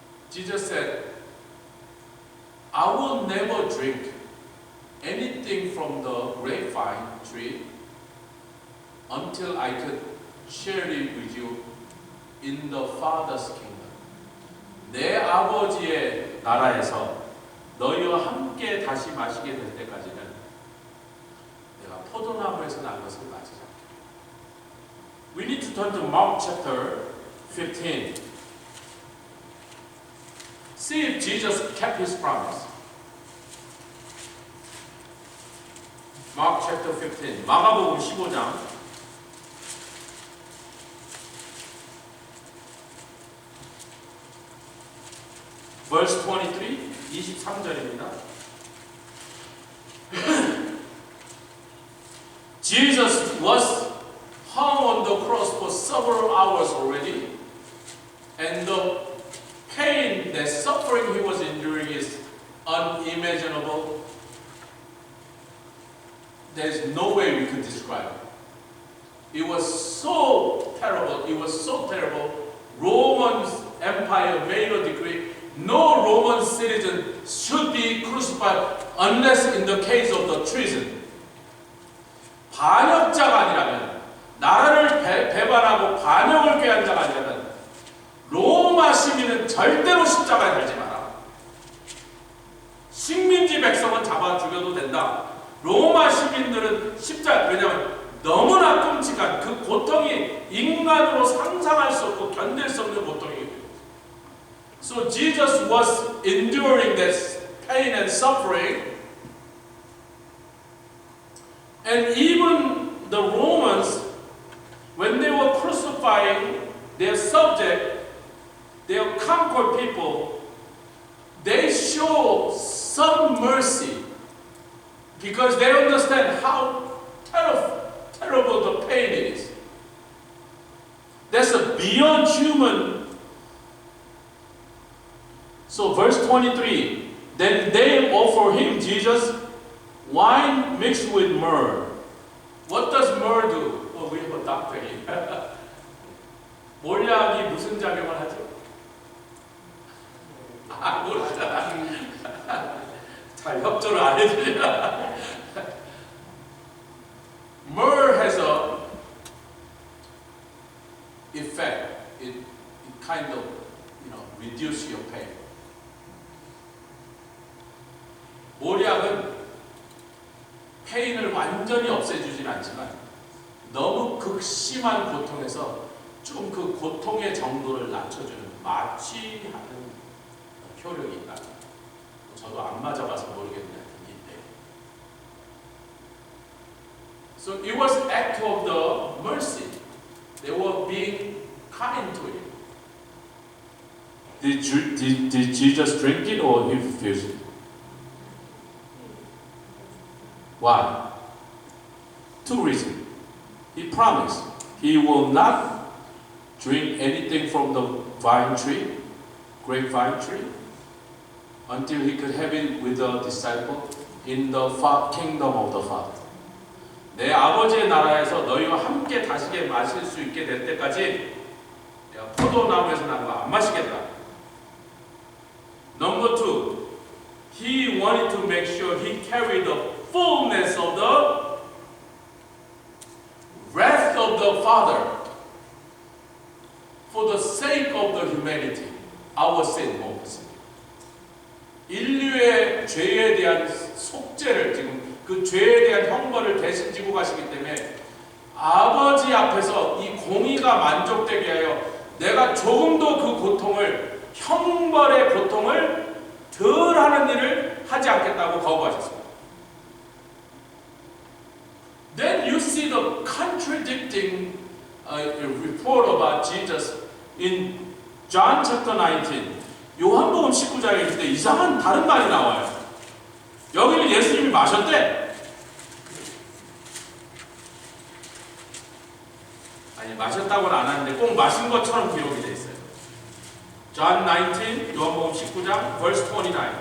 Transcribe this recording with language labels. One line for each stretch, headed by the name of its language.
English: Jesus said, I will never drink anything from the grapevine tree until I could share it with you in the Father's kingdom.
Korean: 내 아버지의 나라에서 너희와 함께 다시 마시게 될 때까지는 내가 포도나무에서 난 것을 마시지 않겠다.
English: We need to turn to Mark chapter 15. See if Jesus kept his promise. Mark chapter 15.
Korean: 마가복음 15장.
English: verse 23,
Korean: 23절입니다.
English: Jesus was hung on the cross for several hours already, and the pain, the suffering he was enduring is unimaginable. There's no way we could describe it. It was so terrible. It was so terrible. Roman Empire made a decree: no Roman citizen should be crucified unless in the case of the treason.
Korean: 반역자가 아니라면, 나라를 배반하고 반역을 꾀한 자가 아니라면 로마 시민은 절대로 십자가에 달지 마라. 식민지 백성은 잡아 죽여도 된다. 로마 시민들은 십자가, 왜냐하면 너무나 끔찍한 그 고통이 인간으로 상상할 수 없고 견딜 수 없는 고통이기 때문에.
English: So Jesus was enduring this pain and suffering, and even the Romans, when they were crucifying their subject, their conquered people, they show some mercy because they understand how terrible the pain is. That's a beyond human. So verse 23, then they offer him, Jesus, wine mixed with myrrh. What does myrrh do? Oh, we have a doctor here.
Korean: 몰약이 무슨 작용을 하죠? 몰라. 잘 협조를 안 해주냐.
English: Myrrh has a effect. It kind of, reduce your pain.
Korean: 몰약은 페인을 완전히 없애주진 않지만 너무 극심한 고통에서 좀 그 고통의 정도를 낮춰주는, 마취하는 효력이 있다. 저도 안 맞아봐서 모르겠는데 이때.
English: So it was act of the mercy. They were being kind to him. Did Jesus drink it or he refused it? Why? Two reasons. He promised he will not drink anything from the vine tree, grapevine tree, until he could have it with the disciple in the kingdom of the Father.
Korean: 내 아버지의 나라에서 너희와 함께 다시게 마실 수 있게 될 때까지 내가 포도나무에서 난 거 안 마시겠다.
English: Number two, he wanted to make sure he carried the fullness of the wrath of the Father for the sake of the humanity, our sin most.
Korean: 인류의 죄에 대한 속죄를, 지금 그 죄에 대한 형벌을 대신 지고 가시기 때문에 아버지 앞에서 이 공의가 만족되게 하여 내가 조금도 그 고통을, 형벌의 고통을 덜 하는 일을 하지 않겠다고 거부하셨습니다.
English: Then you see the contradicting report about Jesus in John chapter 19.
Korean: 요한복음 19장에 있을 때 이상한 다른 말이 나와요. 여기는 예수님이 마셨대. 아니, 마셨다고는 안 하는데 꼭 마신 것처럼 기록이 돼 있어요.
English: John 19,
Korean: 요한복음 19장,
English: verse 29.